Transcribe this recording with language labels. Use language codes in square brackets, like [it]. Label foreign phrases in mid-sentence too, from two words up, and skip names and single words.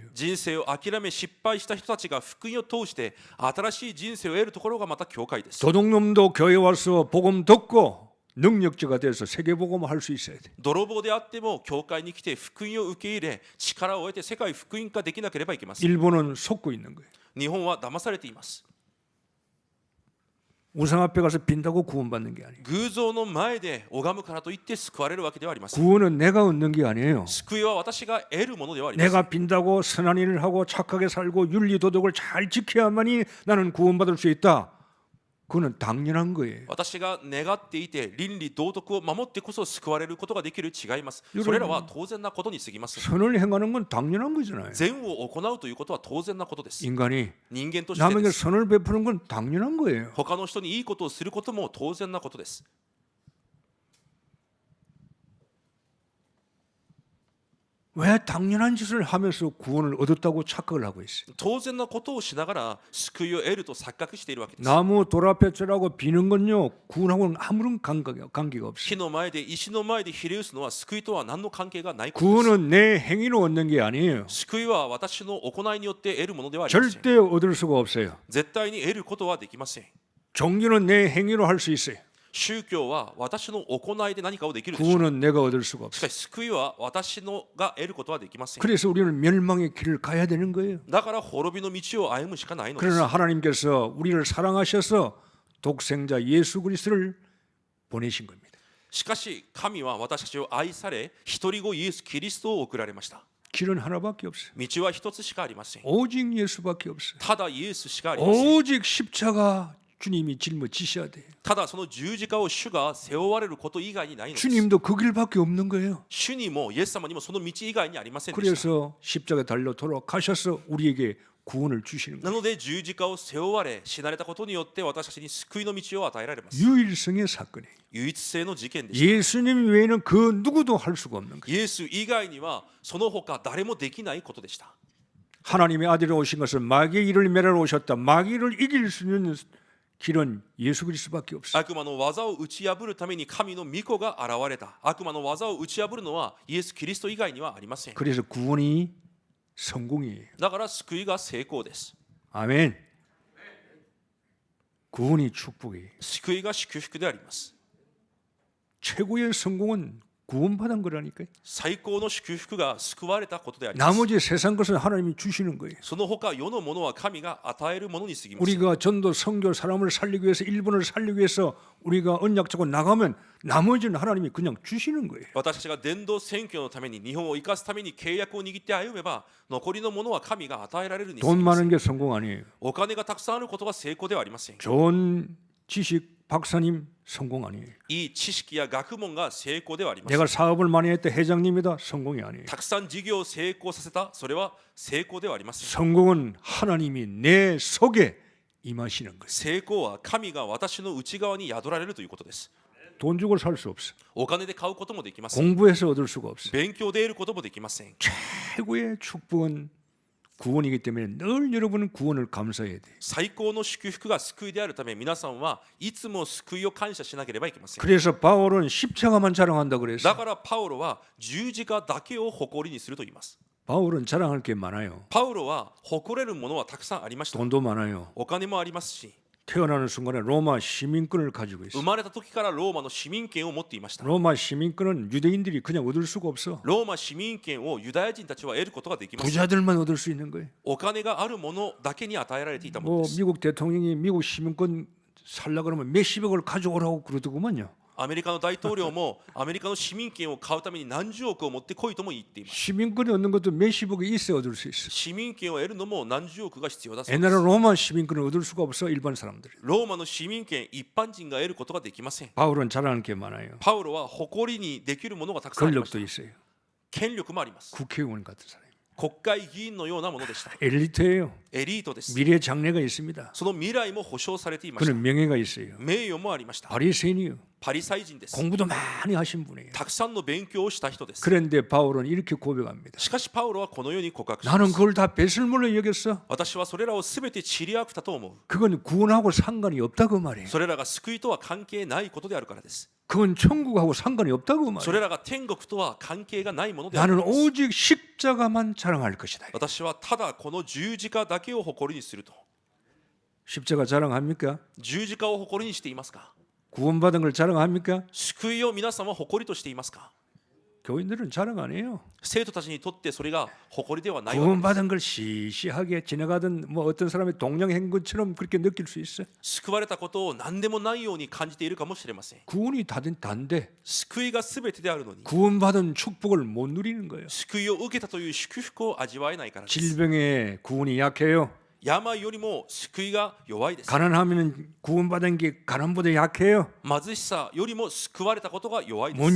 [ja] 人生を諦め失敗した人たちが福音を通して新しい人生を得るところがまた教会です。 [ko] 도둑놈도 교회 와서 복음 듣고 능력자가 돼서 세계 복음을 할 수 있어야 돼. [ja] 泥棒であっても教会に来て福音を受け入れ力を得て世界福音化できなければいけません。 [ko] 일본은 속고 있는 거예요. [ja] 日本は騙されています。 [ko] 우상 앞에 가서 빈다고 구원받는 게 아니에요. [ja] 偶像の前で拝むからといって救われるわけではありません。 [ko] 구원은 내가 얻는 게 아니에요. [ja] 救いは私が得るものではありません。 [ko] 내가 빈다고 선한 일을 하고 착하게 살고 윤리 도덕을 잘 지켜야만이 나는 구원받을 수 있다. 그거는 당연한 거예요. [ja] 私が願っていて倫理道徳を守ってこそ救われることができる違います。よろそれらは当然なことに過ぎます。 [ko] 선을 행하는 건 당연한 거잖아요. [ja] 善を行うということは当然なことです。 [ko] 인간이 [ja] 人間としてで [ko] 남에게 [ja] す。 [ko] 선을 베푸는 건 당연한 거예요. [ja] 他の人にいいことをすることも当然なことです。 [ko] 왜 당연한 짓을 하면서 구원을 얻었다고 착각을 하고 있어요? [ja] 当然なことをしながら救いを得ると錯覚しているわけです。 [ko] 나무 돌아볕이라고 비는 건요 구원하고는 아무런 관계가 없어요. [ja] 木の前で石の前でひれ伏すのは救いとは何の関係がないことです。 [ko] 구원은 내 행위로 얻는 게 아니에요. [ja] 救いは私の行いによって得るものではありません。 [ko] 절대 얻을 수가 없어요. [ja] 絶対に得ることはできません。 [ko] 종교는 내 행위로 할 수 있어요. [ja] 宗教は私の行いで何かをできるでしょう。 [ko] 구원은 내가 얻을 수가 [ja] しか [ko] 없어요. [ja] し救いは私のが得ることはできません。 [ko] 그래서 우리는 멸망의 길을 가야 되는 거예요. [ja] だから滅びの道を歩むしかないのです。 [ko] 그러나 하나님께서 우리를 사랑하셔서 독생자 예수 그리스도를 보내신 겁니다. [ja] しかし神は私たちを愛され一人子イエス・キリストを送られました。 [ko] 길은 하나밖에 없어요. [ja] 道は一つしかありません。 [ko] 오직 예수밖에 없어요. [ja] ただイエスしかありません。 [ko] 오직 십자가 주님이 짊어지셔야 돼요. [ja] ただその十字架を主が背負われること以外にないのです。 [ko] 주님도 그 길밖에 없는 거예요. [ja] 主にもイエス様にもその道以外にありませんでした。 [ko] 그래서 십자가 달려 돌아가셔서 우리에게 구원을 주시는 [ja] な [ko] 거예요. [ja] ので十字架を背負われ死なれたことによって私たちに救いの道を与えられます。 [ko] 유일성의 사건이에요. [ja] 唯一性の事件でした。 [ko] 예수님 외에는 그 누구도 할 수가 없는 거예요. [ja] イエス以外にはその他誰もできないことでした。 [ko] 하나님의 아들이 오신 것은 마귀의 일을 멸하러 오셨다. 마귀를 이길 수 있는 길은 예수 그리스도밖에 없어요. [ja] 悪魔の技を打ち破るために神の御子が現れた。悪魔の技を打ち破るのはイエス・キリスト以外にはありません。 [ko] 그래서 구원이 성공이에요. [ja] だから救いが成功です。 [ko] 아멘. 구원이 축복이에요. [ja] 救いが祝福であります。 [ko] 최고의 성공은 구원받은 거라니까요. [ja] 最高の祝福が救われたことであります。 [ko] 나머지 세상 것은 하나님이 주시는 거예요. [ja] その他世のものは神が与えるものに過ぎます。 [ko] 우리가 전도 선교 사람을 살리기 위해서 일본을 살리기 위해서 우리가 언약 잡고 나가면 나머지는 하나님이 그냥 주시는 거예요. [ja] 私たちが伝道宣教のために日本を生かすために契約を握って歩めば残りのものは神が与えられるに過 [ko] 돈 [ja] ぎません。 [ko] 많은 게 성공 아니에요. [ja] お金がたくさんあることが成功ではありません。 [ko] 좋은 지식 박사님 성공 아니에요. [ja] いい知識や学問が成功ではありません。 [ko] 내가 사업을 많이 했다 회장님이다 성공이 아니에요. [ja] たくさん事業を成功させたそれは成功ではありません。 [ko] 성공은 하나님이 내 속에 임하시는 거예요. [ja] 成功は神が私の内側に宿られるということです。 [ko] 돈 주고 살 수 없어. [ja] お金で買うこともできません。 [ko] 공부해서 얻을 수가 없어. [ja] 勉強で得ることもできません。 [ko] 최고의 축복은 구원이기 때문에 늘 여러분은 구원을 감사해야 돼요. [ja] 最高の祝福が救いであるため、皆さんはいつも救いを感謝しなければいけません。 [ko] 그래서 바울은 십자가만 자랑한다 그랬어. [ja] だからパウロは十字架だけを誇りにすると言います。 [ko] 바울은 자랑할 게 많아요. [ja] パウロは誇れるものはたくさんありました。 [ko] 돈도 많아요. [ja] お金もありますし、 [ko] 태어나는 순간에 로마 시민권을 가지고 [ja] 生 [ko] 있어. [ja] まれた時からローマの市民権を持っていました。 [ko] 로마 시민권은 유대인들이 그냥 얻을 수가 없어. [ja] ローマ市民権をユダヤ人たちは得ることができません。 [ko] 부자들만 얻을 수 있는 거예요. [ja] お金があるものだけに与えられていたもの [ko] 뭐 [ja] です。 [ko] 미국 대통령이 미국 시민권 살라 그러면 몇십억을 가져오라고 그러더구만요. [ja] アメリカの大統領もアメリカの市民権を買うために何十億を持ってこいとも言っています。 [ko] 시민권이 얻는 것도 몇십억이 있어야 얻을 수 있어. [ja] 市民権を得るのも何十億が必要だそうで [ko] 옛날에 [ja] す。 [ko] 로마 시민권을 얻을 수가 없어 일반 사람들이. [ja] ローマの市民権一般人が得ることができません。 [ko] 바울은 자랑할 게 많아요. [ja] パウロは誇りにできるものがたくさんありまし [ko] 권력도 [ja] た。 [ko] 있어요. [ja] 権力もあります。 [ko] 국회의원 같은 사람. [ja] 国会議員のようなものでした。 [ko] 엘리트예요. [ja] エリートです。 [ko] 미래 장래가 있습니다. [ja] その未来も保証されていました。 [ko] 그는 명예가 있어요. [ja] 名誉もありました。 [ko] 바리새인이요. [ja] パリサイ人です。 [ko] 공부도 많이 하신 분이에요. [ja] たくさんの勉強をした人です。 [ko] 그런데 바울은 이렇게 고백합니다. [ja] しかしパウロはこのように告白しま [ko] 나는 [ja] す。 [ko] 그걸 다 배설물로 여겼어. [ja] 私はそれらをすべて塵あくたと思う。 [ko] 그건 구원하고 상관이 없다고 말이에요. [ja] それらが救いとは関係ないことであるからです。 [ko] 그건 천국하고 상관이 없다고 [ja] そ [ko] 말이에요. [ja] れらが天国とは関係がないものである [ko] 나는 [ja] からです。 [ko] 오직 십자가만 자랑할 것이다. [ja] 私はただこの十字架だけを誇りにすると。 [ko] 십자가 자랑합니까? [ja] 十字架を誇りにしていますか？ [ko] 구원받은 걸 자랑합니까? [ja] 救いを皆さんは誇りとしていますか？ [ko] 교인들은 자랑 안 해요. [ja] 生徒たちにとってそれが誇りではないわけです。 [ko] 구원받은 걸 시시하게 지나가던 뭐 어떤 사람의 동양행 것처럼 그렇게 느낄 수 있어. [ja] 救われたことを何でもないように感じているかもしれません。 [ko] 구원이 단데 [ja] 救いが全てであるのに、 [ko] 구원받은 축복을 못 누리는 거예요. [ja] 救いを受けたという祝福を味わえないからです。 [ko] 질병에 구원이 약해요. [ja] 病よりも救いが弱いです。 [ko] 가난하면 구원받은 게 가난보다 약해요. [ja] 貧しさよりも救われたことが弱いです。